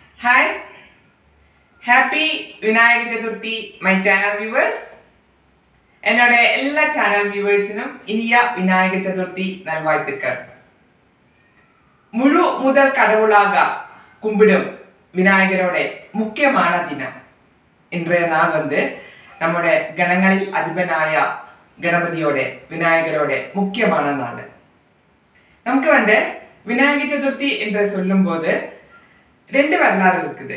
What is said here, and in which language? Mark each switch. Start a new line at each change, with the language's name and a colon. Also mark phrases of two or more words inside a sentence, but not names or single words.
English: Hi, happy Vinayak Chaturthi, my channel viewers.
Tamil: என்னோட எல்லா
English: channel viewers
Tamil: இனிய விநாயக சதுர்த்தி நல்வாழ்த்துக்கள். முழு முதல் கடவுளாக கும்பிடும் விநாயகரோட முக்கியமான தினம் இன்றைய நாள் நம்முடைய கணங்களில் அதிபனாய கணபதியோட விநாயகரோட முக்கியமான நாள். நமக்கு விநாயக சதுர்த்தி என்று சொல்லும்போது ரெண்டு வரலாறு இருக்குது.